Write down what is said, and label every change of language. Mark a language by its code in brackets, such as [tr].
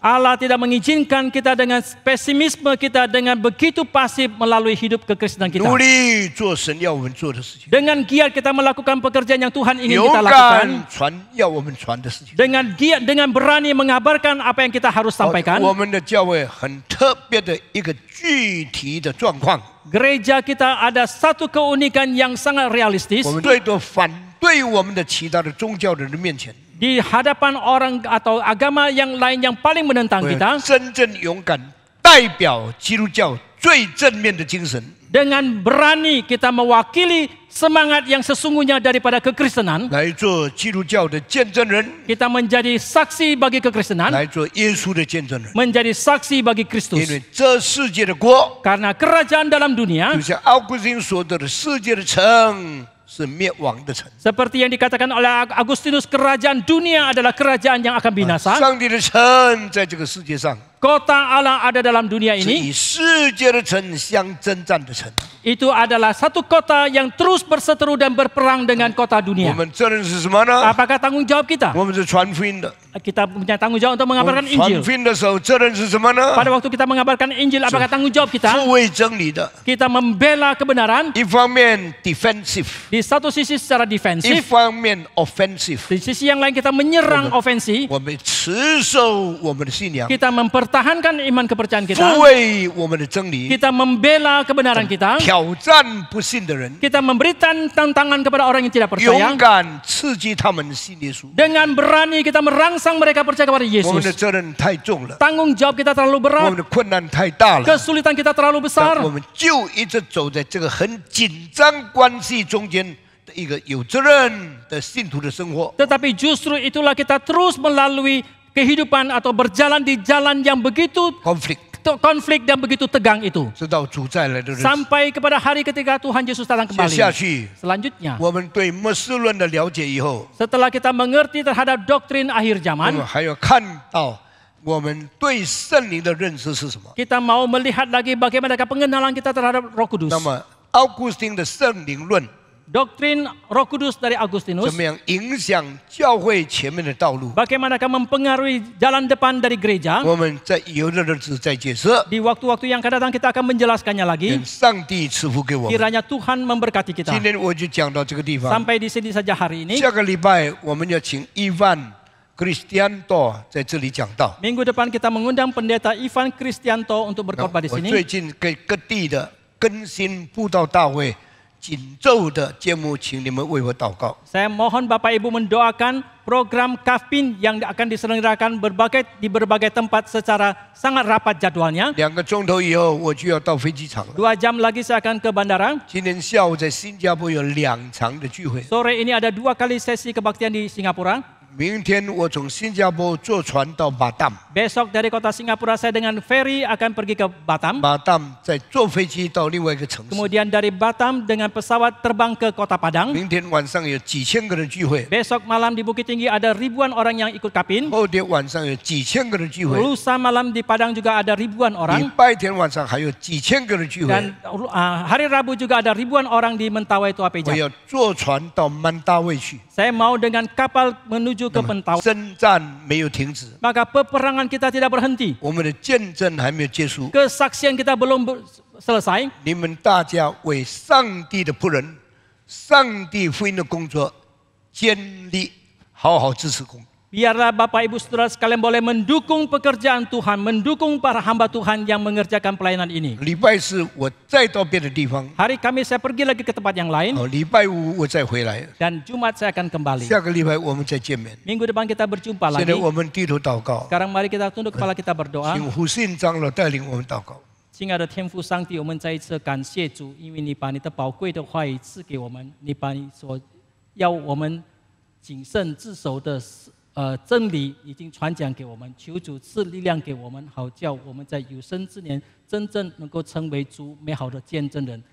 [id] Allah tidak mengizinkan kita dengan pesimisme kita dengan begitu pasif melalui hidup kekristenan kita. [zh] 努力做神要我们做的事情， [id] Dengan giat kita melakukan pekerjaan yang Tuhan ingin [zh] 勇 [id] kita lakukan. [zh] 敢传要我们传的事情。 [id] Dengan giat, dengan berani mengabarkan apa yang kita harus sampaikan. [zh] 我们的教会很特别的一个具体的状况， [id] Gereja kita ada satu keunikan yang sangat realistis. [zh] 我们最多反对我们的其他的宗教的人面前， [id] Di hadapan orang atau agama yang lain yang paling menentang [zh] 我 [id] kita. [zh] 真正勇敢代表基督教最正面的精神， [id] Dengan berani kita mewakili semangat yang sesungguhnya daripada kekristenan. [zh] 来做基督教的见证人， [id] Kita menjadi saksi bagi kekristenan. [zh] 来做耶稣的见证人。 [id] Menjadi saksi bagi [zh] 因 [id] Kristus. [zh] 为这世界的国， [id] Karena kerajaan dalam dunia, [zh] 就像奥古斯丁说的，世界的城是灭亡的城， [id] seperti yang dikatakan oleh Agustinus, kerajaan dunia adalah kerajaan yang akan binasa. [zh] 上帝的城在这个世界上 [id] Kota Allah ada dalam dunia [zh] 是 [id] ini. [zh] 以世界的城相征战的城。 [id] Itu adalah satu kota yang terus berseteru dan berperang dengan kota [zh] 我 [id] dunia. [zh] 们责任是什么呢？ [id] Apakah tanggung jawab kita? [zh] 我们是传福音的。 [id] Kita punya tanggung jawab untuk mengabarkan [zh] 们传 [id] Injil. [zh] 福音的时候，责任是什么呢？ [id] Pada waktu kita mengabarkan Injil, apakah tanggung jawab kita? [zh] 护卫真理的， [id] Kita membela kebenaran. [zh] 一方面 defensive， [id] Di satu sisi secara [zh] 一 [id] defensif, [zh] 方面 offensive。 [id] di sisi yang lain kita menyerang ofensi. [zh] 我们持守我们的信仰， [id] Kita mempertahankan iman kepercayaan kita, [zh] 护卫我们的真理， [id] kita membela kebenaran kita, [zh] 挑战不信的人， [id] kita memberikan tantangan kepada orang yang tidak [zh] 勇 [id] percaya, [zh] 敢刺激他们信耶稣。 [id] dengan berani kita merangsang mereka percaya kepada [zh] 我们的 [id] Yesus. [zh] 责任太重了， [id] Tanggung jawab kita terlalu [zh] 我 [id] berat, [zh] 们的困难太大了， [id] kesulitan kita terlalu [zh] 但 [id] besar. [zh] 我们就一直走在这个很紧张关系中间的一个有责任的信徒的生活。 [id] Tetapi justru itulah kita terus melalui kehidupan atau berjalan di jalan yang begitu konflik dan begitu tegang itu. [zh] 直到主再来的日子。 [id] Sampai kepada hari ketika Tuhan Yesus datang [zh] 接 [id] kembali. [zh] 下去， [id] Selanjutnya, [zh] 我们对末世论的了解以后， [id] setelah kita mengerti terhadap doktrin akhir [zh] 我 [id] zaman, [zh] 们还要看到我们对圣灵的认识是什么。 [id] kita mau melihat lagi bagaimana pengenalan kita terhadap Roh Kudus. [zh] 那么，奥古斯丁的圣灵论 [id] Doktrin Roh Kudus dari Agustinus, [zh] 怎么样影响教会前面的道路？ [id] bagaimanakah mempengaruhi jalan depan dari gereja. [zh] 我们在以后的日子再解释。 [id] Di waktu-waktu yang akan datang kita akan menjelaskannya lagi. [zh] 愿上帝赐福给我们。 [id] Kiranya Tuhan memberkati kita. [zh] 今天我就讲到这个地方。 [id] Sampai di sini saja hari ini. [zh] 下个礼拜我们要请伊万 Kristianto 在这里讲道。 [id] Minggu depan kita mengundang pendeta Ivan Kristianto untuk berkhotbah di [zh] 我 [id] sini. [zh] 最近给各地的更新布道大会紧奏的节目，请你们为我祷告。 [id] Saya mohon Bapak Ibu mendoakan program Kafpin yang akan diselenggarakan di berbagai tempat secara sangat rapat jadwalnya. [zh] 2个钟头以后我就要到飞机场了。 [id] 2 jam lagi saya akan ke bandara. [zh] 今天下午在新加坡有2场的聚会。 [id] Sore ini ada 2 kali sesi kebaktian di Singapura. [zh] 明天我从新加坡坐船到巴淡， [id] Besok dari kota Singapura saya dengan ferry akan pergi ke Batam. [zh] 巴淡再坐飞机到另外一个城市。 [id] Kemudian dari Batam dengan pesawat terbang ke kota Padang. [zh] 明天晚上有几千个人聚会， [id] Besok malam di Bukit Tinggi ada ribuan orang yang ikut Kapin. [zh] 后天晚上有几千个人聚会， [id] Lusa malam di Padang juga ada ribuan orang. [zh] 拜天晚上还有几千个人聚会。 [id] Dan hari Rabu juga ada ribuan orang di Mentawai [zh] 我 [id] Tuapeja. [zh] 要坐船到曼大卫去。 [id] Saya mau dengan kapal menuju ke Mentawai. [zh] 征战没有停止， [id] Maka peperangan kita tidak berhenti. [zh] 我们的见证还没有结束。 [id] Kesaksian kita belum selesai. [zh] 你们大家为上帝的仆人、上帝福音的工作坚立，好好支持工。 [id] Biarlah Bapak Ibu Saudara sekalian boleh mendukung pekerjaan Tuhan, mendukung para hamba Tuhan yang mengerjakan pelayanan ini. [zh] 礼拜四我再到别的地方， [id] Hari Kamis saya pergi lagi ke tempat yang lain [zh] 礼拜五我再回来， [id] dan Jumat saya akan kembali. [zh] 下个礼拜我们再见面。 [id] Minggu depan kita berjumpa [zh] 现在 [id] lagi. [zh] 我们低头祷告， [id] Sekarang mari kita tunduk kepala kita berdoa. [zh] 请胡信长老带领我们祷告。亲爱的天父上帝，我们再一次感谢主，因为你把你的宝贵的话语赐给我们，你把你所要我们谨慎自守的真理已经传讲给我们，求主赐力量给我们，好叫我们在有生之年真正能够成为主美好的见证人。